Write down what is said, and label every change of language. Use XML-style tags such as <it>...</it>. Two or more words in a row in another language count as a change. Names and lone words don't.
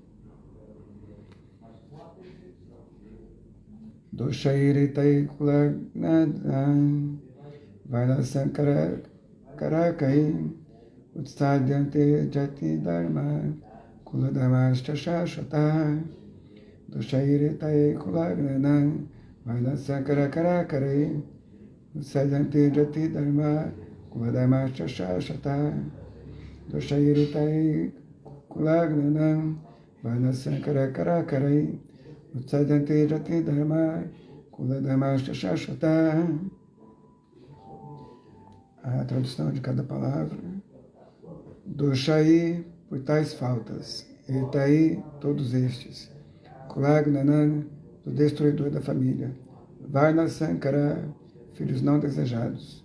<sa>दोषैरेतैः कुलघ्नानां वैरसङ्कर कारकैः उत्साद्यन्ते जाति धर्म कुलधर्माश्च शाश्वताः दोषैरेतैः कुलघ्नानां वैरसङ्कर कारकैः उत्साद्यन्ते जाति धर्म कुलधर्माश्च शाश्वताः दोषैरेतैः कुलघ्नानां वर्णसङ्कर कारकैः उत्साद्यन्ते जाति धर्म कुल धर्मः शाश्वताः.</sa> <pt>A tradução de cada palavra. Doshai, por tais faltas. Etai, todos estes. Kulagnanan, do destruidor da família.</pt> <sa>वर्ण सङ्कर,</sa> <pt>filhos não desejados.</pt>